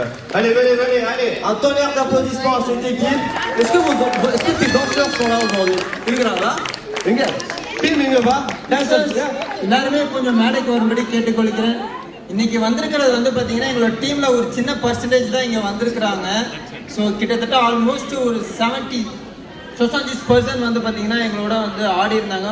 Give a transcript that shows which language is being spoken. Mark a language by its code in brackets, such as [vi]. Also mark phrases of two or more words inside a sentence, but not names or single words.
[fr] Allez, un tonnerre d'applaudissements à cette équipe. Est-ce que tes danseurs sont là aujourd'hui? [ta] இருக்கிறாங்களா? எங்க டீம் எங்க பா? டான்சர்ஸ் எல்லாருமே கொஞ்சம் மேடைக்கு வரும்படி கேட்டுக்கொள்கிறேன். இன்னைக்கு வந்திருக்கிறது வந்து பார்த்தீங்கன்னா எங்களோட டீம்ல ஒரு சின்ன பர்சன்டேஜ் தான் இங்கே வந்திருக்கிறாங்க. ஸோ கிட்டத்தட்ட ஆல்மோஸ்ட் ஒரு 70% வந்து பார்த்தீங்கன்னா எங்களோட வந்து ஆடி இருந்தாங்க.